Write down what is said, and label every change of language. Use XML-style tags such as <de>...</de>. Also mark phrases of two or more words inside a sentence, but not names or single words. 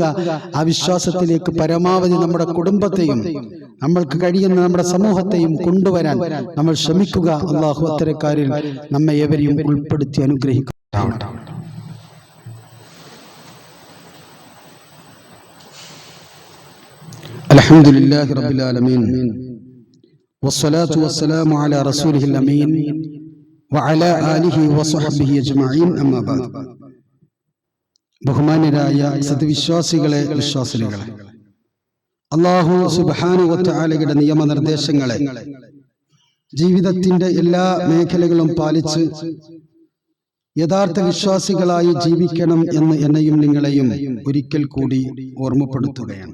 <ml>ആ വിശ്വാസത്തിലേക്ക് പരമാവധി നമ്മുടെ കുടുംബത്തെയും നമ്മൾക്ക് കഴിയുന്ന നമ്മുടെ സമൂഹത്തെയും കൊണ്ടുവരാൻ നമ്മൾ ശ്രമിക്കുക. അള്ളാഹു അത്തരക്കാരിൽ നമ്മെ ഏവരെയും ഉൾപ്പെടുത്തി അനുഗ്രഹിക്കുക.</ml> <ar>الحمد لله رب العالمين, والصلاة والسلام على رسوله الأمين وعلى آله وصحبه أجمعين أما بعد.</ar> <ml>ബഹുമാന്യരായ സദ്വിശ്വാസികളെ, വിശ്വാസികളെ,</ml> <ar>الله سبحانه وتعالى</ar> <ml>നിയമനിർദ്ദേശങ്ങളെ ജീവിതത്തിന്റെ എല്ലാ മേഖലകളും പാലിച്ച് യഥാർത്ഥ വിശ്വാസികളായി ജീവിക്കണം എന്ന് എന്നെയും നിങ്ങളെയും ഒരിക്കൽ കൂടി ഓർമ്മപ്പെടുത്തുകയാണ്.</ml>